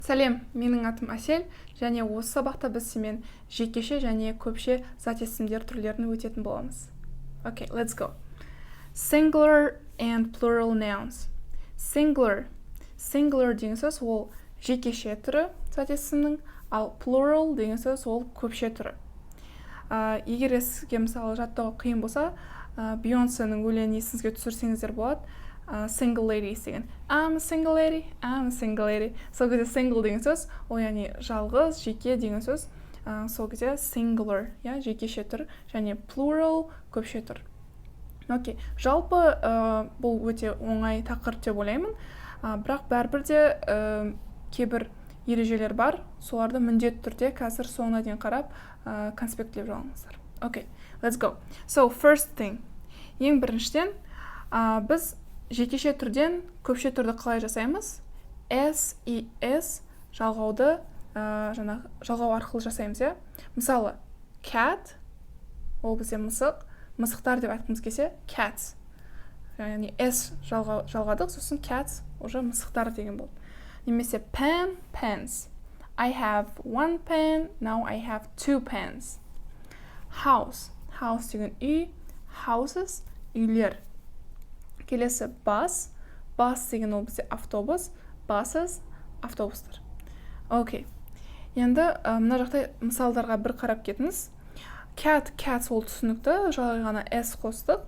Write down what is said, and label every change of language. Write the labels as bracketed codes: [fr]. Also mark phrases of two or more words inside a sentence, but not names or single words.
[kk] Сәлем, менің атым Әсел, және осы сабақта біз сенімен жекеше және көпше зат есімдер түрлерін өтетін боламыз. [en] Okay, let's go. Singular and plural nouns. [kk] Singular деген сөз ол жекеше түрі зат есімнің, ал plural деген сөз ол көпше түрі. Егер сізге мысалы жаттауға қиын болса, Бейонсенің өлеңін есіңізге түсірсеңіздер болады. [en] Single lady [kk] деген. [en] I'm a single lady, I'm a single lady. [kk] Сол кезде single деген сөз, ол яғни жалғыз, жеке деген сөз. Сол кезде singular, жекеше түр, және plural көпше түр. Окей, жалпы бұл өте оңай тақырып деп ойлаймын. Бірақ бәрібір де кейбір ережелер бар, соларды міндетті түрде қазір соңына дейін қарап конспектлеп алыңыздар. [en] Okay, let's go. So first thing, [kk] ең біріншіден біз жекеше түрден көпше түрді қалай жасаймыз? S и S жалғауды жалғау арқылы жасаймыз, Мысалы, cat, ол бізде мысық, мысықтар деп айтқымыз келсе, cats. Яғни S жалғадық, сосын cats уже мысықтар деген болды. Немесе [en] pen, pens. I have one pen, now I have two pens. [kk] House деген үй, houses, үйлер. Келесі bus деген ол бізде автобус, buses, автобустар. Окей. Енді мына жақта мысалдарға бір қарап кетіңіз. Cat ол түсінікті, жалғай ғана S қостық.